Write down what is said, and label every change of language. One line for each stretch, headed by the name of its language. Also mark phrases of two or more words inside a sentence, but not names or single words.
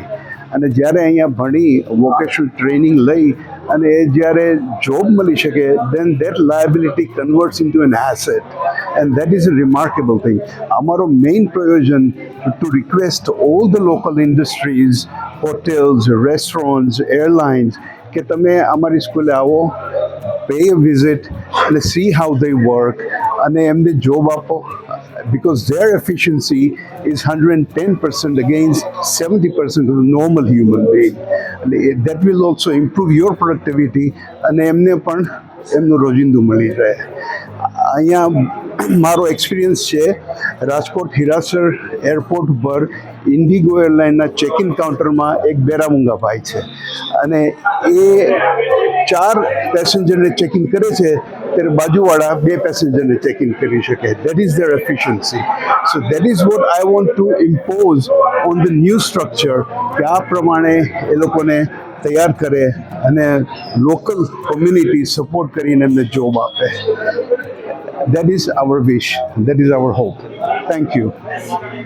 Gujarati: અને જ્યારે અહીંયા ભણી
English: vocational training
Gujarati: લઈ અને એ જ્યારે જોબ મળી શકે,
English: Then that liability converts into an asset, and that is a remarkable thing.
Gujarati: અમારો મેઇન પ્રયોજન
English: to request all the local industries, hotels, restaurants, airlines,
Gujarati: કે તમે અમારી સ્કૂલે આવો,
English: pay a visit and see how they work,
Gujarati: અને એમને જોબ આપો,
English: because their efficiency is 110% against 70% of the normal human being, and that will also improve your productivity,
Gujarati: અને એમને પણ એમનું રોજિંદું મળી રહે. અહીંયા મારો એક્સપિરિયન્સ છે, રાજકોટ હિરાસર એરપોર્ટ ઉપર ઇન્ડિગો એરલાઇનના
English: check in
Gujarati: કાઉન્ટરમાં એક બેરામૂંગા ભાઈ છે, અને એ 4 પેસેન્જરને
English: check in
Gujarati: કરે છે, ત્યારે બાજુવાળા 2 પેસેન્જરને
English: check in
Gujarati: કરી શકે.
English: That is their efficiency. So that is what I want to impose on the new structure,
Gujarati: કે આ પ્રમાણે એ લોકોને તૈયાર કરે અને
English: local community support
Gujarati: કરીને એમને જોબ આપે.
English: That is our wish. That is our hope. Thank you.